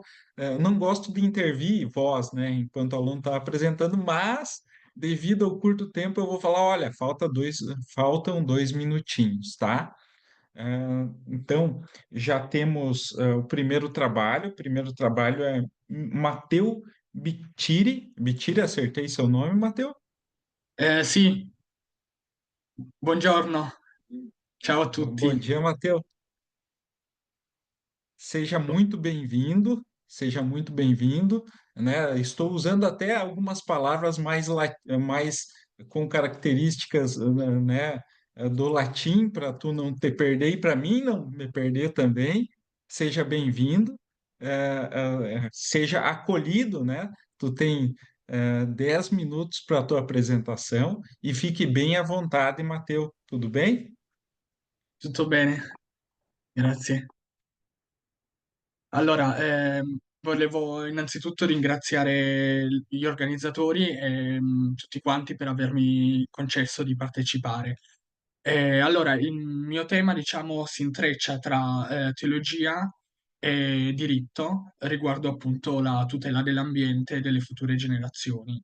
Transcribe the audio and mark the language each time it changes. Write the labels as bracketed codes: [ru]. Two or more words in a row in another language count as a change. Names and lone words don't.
[pt] Eu não gosto de intervir voz, né? Enquanto o aluno está apresentando, mas devido ao curto tempo, eu vou falar: olha, faltam 2 minutinhos, tá? Então, já temos o primeiro trabalho. O primeiro trabalho é Matteo Bittieri. Bittieri, acertei seu nome, Matteo? [it] Sì, buongiorno, ciao a [pt] Bom [it] tutti. [pt] dia, Matheus. Seja muito bem-vindo, seja muito bem-vindo, né? Estou usando até algumas palavras mais com características, né, do latim para tu não te perder e para mim não me perder também. Seja bem-vindo, seja acolhido, né? Tu tem 10 minutos para a tua apresentação e fique bem à vontade, Matheus. Tudo bem? [it] Tutto bene? Grazie. Allora, volevo innanzitutto ringraziare gli organizzatori e tutti quanti per avermi concesso di partecipare. Allora, il mio tema, diciamo, si intreccia tra teologia e diritto riguardo appunto la tutela dell'ambiente e delle future generazioni.